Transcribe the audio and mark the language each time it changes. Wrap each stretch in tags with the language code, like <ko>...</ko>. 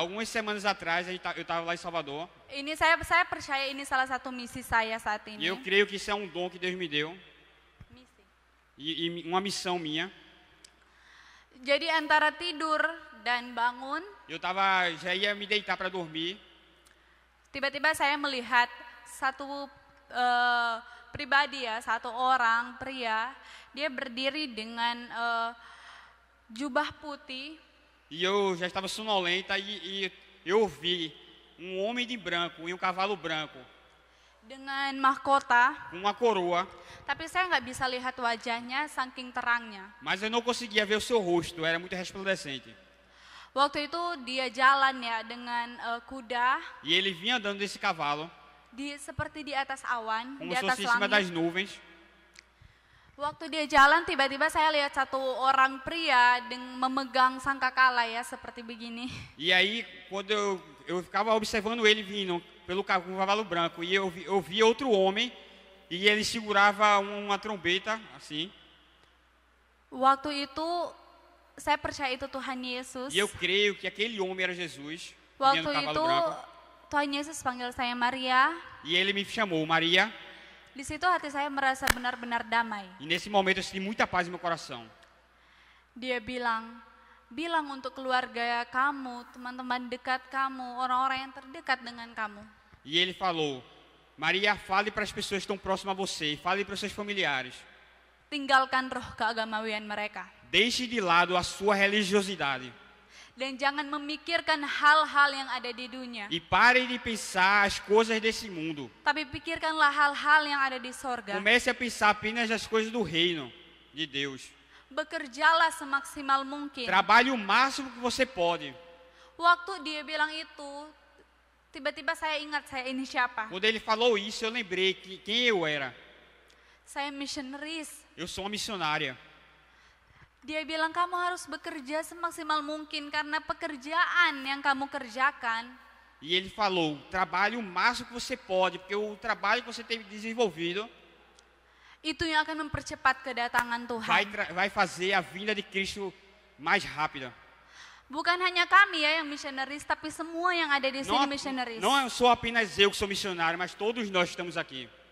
<pt>algumas semanas atrás eu estava lá em Salvador,</pt> <id>ini saya percaya ini salah satu misi saya saat</id> <pt>e</pt> <id>ini.</id> <pt>eu creio que isso é um dom que Deus me deu,</pt> <id>Misi.</id> <pt>e uma missão minha.</pt> <id>Jadi antara tidur dan bangun,</id> <pt>Eu já ia me deitar para dormir,</pt> <id>tiba-tiba saya melihat satu pribadi ya, satu orang pria, dia berdiri dengan jubah putih,</id> <pt>e eu já estava sonolenta, e eu vi um homem de branco e um cavalo branco,</pt> <id>dengan mahkota,</id> <pt>com uma coroa,</pt> <id>tapi saya nggak bisa lihat wajahnya saking terangnya.</id> <pt>mas eu não conseguia ver o seu rosto, era muito resplandecente.</pt> <id>Waktu itu dia jalan ya dengan kuda,</id> <pt>E ele vinha andando desse cavalo,</pt> <id>seperti di atas awan,</id> <pt>como</pt> <id>di</id> <pt>se</pt> <id>atas</id> <pt>fosse em cima das</pt> <id>langit.</id> <pt>nuvens.</pt> <id>Waktu dia jalan, tiba-tiba saya lihat satu orang pria memegang sangkakala ya, seperti begini.</id> <pt>E aí, quando eu ficava observando ele vindo pelo cavalo branco, e eu vi outro homem, e ele segurava uma trombeta, assim.</pt> <id>Waktu itu, saya percaya itu Tuhan Yesus.</id> <pt>E eu creio que aquele homem era Jesus, vinha no cavalo</pt> <id>itu,</id> <pt>branco.</pt> <id>Tuhan Yesus panggil saya Maria.</id> <pt>E ele me chamou, Maria.</pt> <id>Di situ hati saya merasa benar-benar damai.</id> <pt>E nesse momento eu senti muita paz no meu coração.</pt> <id>Dia bilang untuk keluarga kamu, teman-teman dekat kamu, orang-orang yang terdekat dengan kamu.</id> <pt>E ele falou, Maria, fale para as pessoas que estão próximas a você, fale para os seus familiares.</pt> <id>Tinggalkan roh keagamawian mereka.</id> <pt>Deixe de lado a sua religiosidade.</pt> <id>Dan jangan memikirkan hal-hal yang ada di dunia.</id> <pt>E pare de pensar as coisas desse mundo.</pt> <id>Tapi pikirkanlah hal-hal yang ada di sorga.</id> <pt>Comece a pensar apenas nas coisas do reino de Deus.</pt> <id>Bekerjalah semaksimal mungkin.</id> <pt>Trabalhe o máximo que você pode.</pt> <id>Waktu dia bilang itu, tiba-tiba saya ingat saya ini siapa.</id> <pt>Quando ele falou isso, eu lembrei quem eu era.</pt> <id>Saya missionaries.</id> <pt>Eu sou uma missionária.</pt> <id>Dia bilang kamu harus bekerja semaksimal mungkin karena pekerjaan yang kamu kerjakan.</id> <pt>E ele falou, trabalhe o máximo que você pode, porque o trabalho que você tem desenvolvido</pt> <id>Itu yang akan mempercepat kedatangan Tuhan.</id> <pt>vai fazer a vinda de Cristo mais rápida.</pt> <id>Bukan hanya kami ya yang missionaries, tapi semua yang ada di sini missionaries.</id> <pt>Não sou apenas eu que sou missionário, mas todos nós estamos aqui.</pt>